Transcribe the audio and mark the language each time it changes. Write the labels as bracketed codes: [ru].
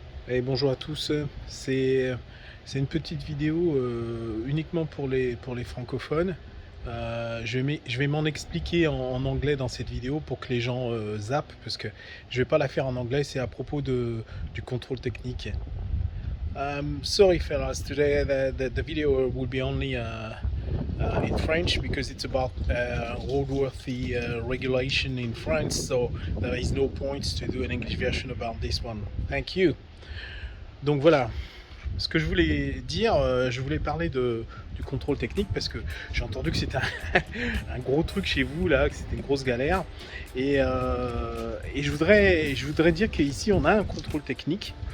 [fr] Et bonjour à tous, c'est une petite vidéo uniquement pour les francophones. Je vais m'en expliquer en anglais dans cette vidéo pour que les gens zappent, parce que je vais pas la faire en anglais, c'est à propos du contrôle technique. [en] Sorry fellas, today the video will be only in French because it's about roadworthy regulation in France, so there is no point to do an English version about this one. Thank you. [fr] Donc voilà, ce que je voulais dire, je voulais parler du contrôle technique parce que j'ai entendu que c'était un gros truc chez vous là, que c'était une grosse galère. Et je voudrais dire qu'ici on a un contrôle technique.